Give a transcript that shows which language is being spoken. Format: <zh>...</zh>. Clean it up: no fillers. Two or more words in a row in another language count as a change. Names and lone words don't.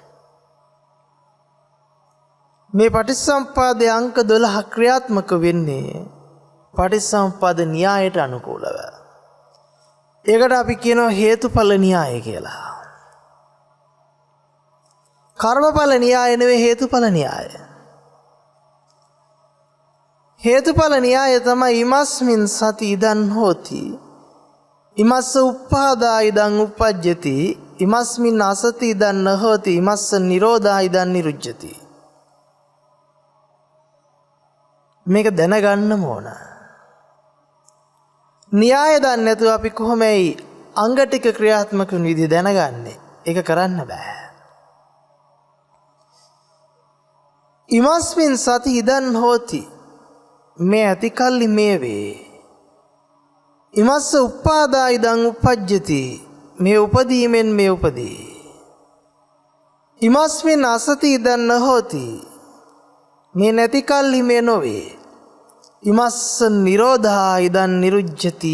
<si>මේ පටිච්චසමුප්පාදයේ අංක 12 ක්‍රියාත්මක වෙන්නේ පටිච්චසමුප්පාද න්‍යායට අනුකූලව. ඒකට අපි කියනවා හේතුඵල න්‍යාය කියලා. කර්මඵල න්‍යාය නෙවෙයි හේතුඵල න්‍යාය.</si> <pi>හේතුඵල න්‍යාය තමයි ඉමස්මින් සති ඉදන් හෝති. ඉමස්ස උප්පාදා ඉදන් උප්පජ්ජති. ඉමස්මින් අසති ඉදන් නහෝති. ඉමස්ස නිරෝධා ඉදන් නිරුජ්ජති.</pi> <si>මේක දැනගන්න ඕන. න්‍යාය දන්නේ නැතුව අපි කොහොමයි අංග ටික ක්‍රියාත්මක වෙන විදිහ දැනගන්නේ? ඒක කරන්න බෑ.</si> <pi>ඉමස්මින් සති ඉදන් හෝති.</pi> <si>මේ ඇති කල්ලි මේ වේ.</si> <pi>ඉමස්ස උප්පාදා ඉදන් උපජ්ජති.</pi> <si>මේ උපදීමෙන් මේ උපදී.</si> <pi>ඉමස්මින් අසති ඉදන් නහෝති.</pi> <si>මේ නැති කල්හි මේ නොවේ.</si> <pi>ඉමස්ස නිරෝධා ඉදන් නිරුජ්ජති.</pi>